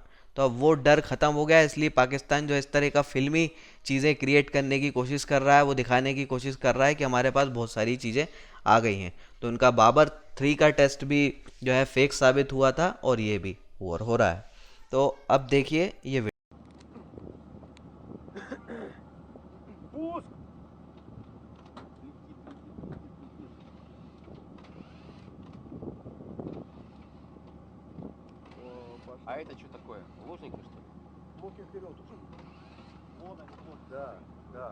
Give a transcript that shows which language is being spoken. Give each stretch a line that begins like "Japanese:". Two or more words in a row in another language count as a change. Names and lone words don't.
Hindi: तो अब वो डर ख़त्म हो गया है, इसलिए पाकिस्तान जो इस तरह का फिल्मी चीज़ें क्रिएट करने की कोशिश कर रहा है, वो दिखाने की कोशिश कर रहा है कि हमारे पास बहुत सारी चीज़ें आ गई हैं। तो उनका बाबर 3 का टेस्ट भी जो है फेक साबित हुआ था, और ये भी हो रहा है। तो अब देखिए ये
Russian: Пуск! О, пошел. А это что такое? Лучники, что ли? Руки вперед. Вон они, вот. Да, да.